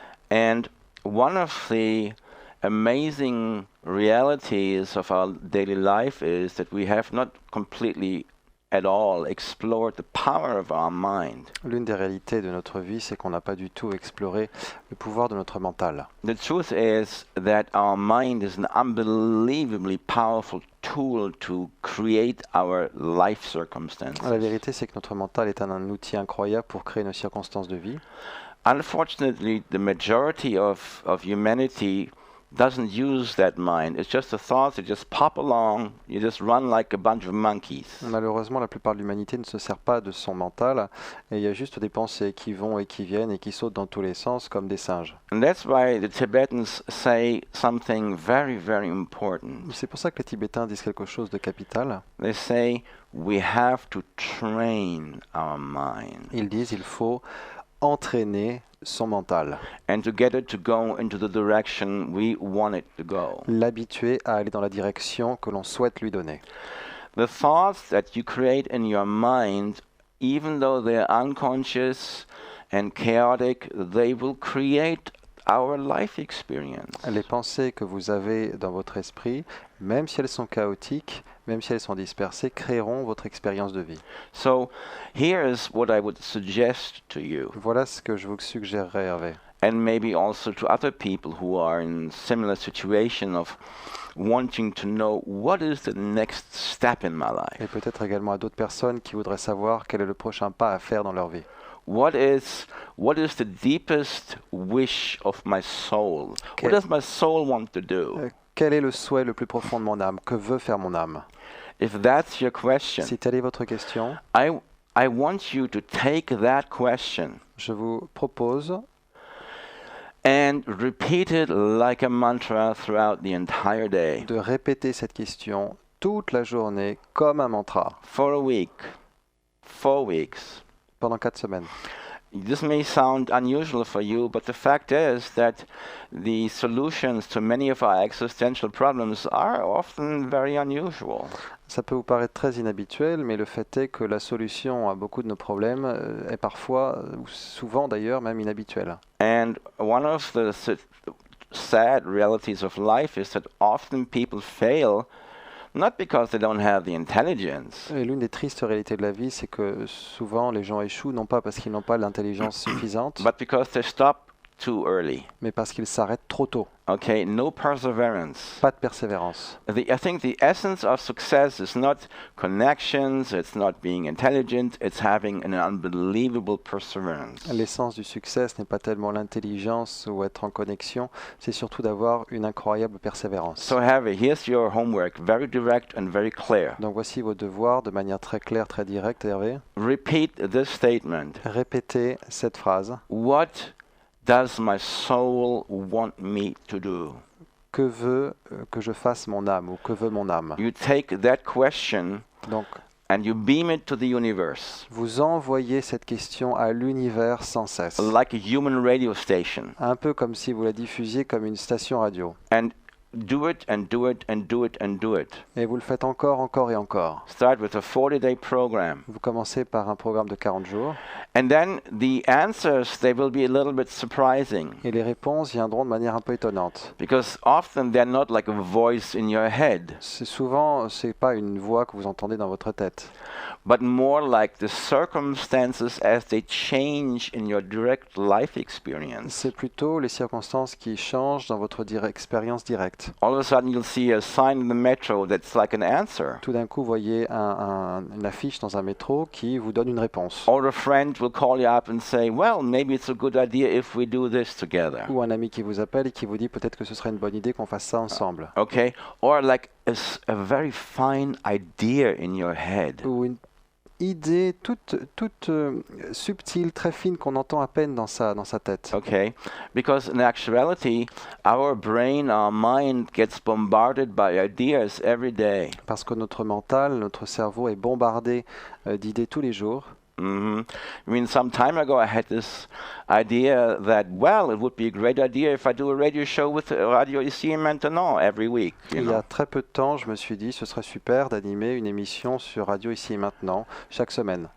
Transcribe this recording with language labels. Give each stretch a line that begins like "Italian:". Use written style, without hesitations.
English: And one of the amazing realities of our daily life is that we have not completely at all explored the power of our mind.
French: L'une des réalités de notre vie, c'est qu'on n'a pas du tout exploré le pouvoir de notre mental.
English: The truth is that our mind is an unbelievably powerful tool to create our life circumstances.
French: La vérité, c'est que notre mental est un outil incroyable pour créer nos circonstances de vie.
English: Unfortunately, the majority of humanity doesn't use that mind. It's just the thoughts that just pop along. You just run like a bunch of monkeys.
French: Malheureusement, la plupart de l'humanité ne se sert pas de son mental, et il y a juste des pensées qui vont et qui viennent et qui sautent dans tous les sens comme des singes.
English: And that's why the Tibetans say something very, very important.
French: C'est pour ça que les Tibétains disent quelque chose de capital.
English: They say we have to train our mind.
French: Ils disent il faut entraîner son mental.
English: And to get it to go into the direction we want it to go.
French: L'habituer à aller dans la direction que l'on souhaite lui donner.
English: The thoughts that you create in your mind, even though they're unconscious and chaotic, they will create our life experience.
French: Les pensées que vous avez dans votre esprit, même si elles sont chaotiques, même si elles sont dispersées, créeront votre expérience de vie.
English: So, here's what I would suggest to you.
French: Voilà ce que je vous suggérerais, Hervé.
English: And maybe also to other people who are in similar situation of wanting to know what is the next step in my life.
French: Et peut-être également à d'autres personnes qui voudraient savoir quel est le prochain pas à faire dans leur vie.
English: What is the deepest wish of my soul? What does my soul want to do?
French: Quel est le souhait le plus profond de mon âme? Que veut faire mon âme?
English: If that's your question,
French: Si telle est votre question,
English: I want you to take that question
French: je vous propose
English: and repeat it like a mantra throughout the entire day,
French: de répéter cette question toute la journée comme un mantra
English: for a week, 4 weeks.
French: pendant 4 semaines.
English: This may sound unusual for you, but the fact is that the solutions to many of our existential problems are often very unusual.
French: Ça peut vous paraître très inhabituel, mais le fait est que la solution à beaucoup de nos problèmes est parfois, ou souvent d'ailleurs, même inhabituelle.
English: And one of the sad realities of life is that often people fail not because they don't have the intelligence,
French: Et l'une des tristes réalités de la vie, c'est que souvent les gens échouent, non pas parce qu'ils n'ont pas l'intelligence suffisante,
English: but because they stop too early.
French: mais parce qu'ils s'arrêtent trop tôt.
English: Okay, no perseverance.
French: Pas de persévérance.
English: I think the essence of success is not connections, it's not being intelligent, it's having an unbelievable perseverance.
French: L'essence du succès, ce n'est pas tellement l'intelligence ou être en connexion, c'est surtout d'avoir une incroyable persévérance.
English: So Harvey, here's your homework, very direct and very clear.
French: Donc voici vos devoirs de manière très claire, très directe, Hervé.
English: Repeat this statement.
French: Répétez cette phrase.
English: What does my soul want me to do?
French: Que veut que je fasse mon âme ou que veut mon âme?
English: You take that question
French: Donc,
English: and you beam it to the universe,
French: vous envoyez cette question à l'univers sans cesse.
English: like a human radio station.
French: Un peu comme si vous la diffusiez comme une station radio.
English: And do it and do it and do it and do it.
French: Et vous le faites encore, encore et encore.
English: Start with a 40-day program.
French: Vous commencez par un programme de 40 jours.
English: And then the answers, they will be a little bit surprising,
French: Et les réponses viendront de manière un peu étonnante.
English: because often they're not like a voice in your head,
French: C'est pas une voix que vous entendez dans votre tête.
English: but more like the circumstances as they change in your direct life experience.
French: C'est plutôt les circonstances qui changent dans votre expérience directe.
English: All of a sudden you'll see a sign in the metro that's like an answer.
French: Tout d'un coup, vous voyez une affiche dans un métro qui vous donne une réponse.
English: Or a friend will call you up and say, well, maybe it's a good idea if we do this together.
French: Ou un ami qui vous appelle et qui vous dit peut-être que ce serait une bonne idée qu'on fasse ça ensemble.
English: Okay? Or like a very fine idea in your head.
French: Ou une idée toute subtile, très fine qu'on entend à peine dans sa tête.
English: Okay? Because in actuality, our brain, our mind gets bombarded by ideas every day.
French: Parce que notre mental, notre cerveau est bombardé d'idées tous les jours.
English: I mean, some time ago I had this idea that, well, it would be a great idea if I do a radio show with Radio ici maintenant every week.
French: Il y a très peu de temps, je me suis dit ce serait super d'animer une émission sur Radio Ici et Maintenant chaque semaine.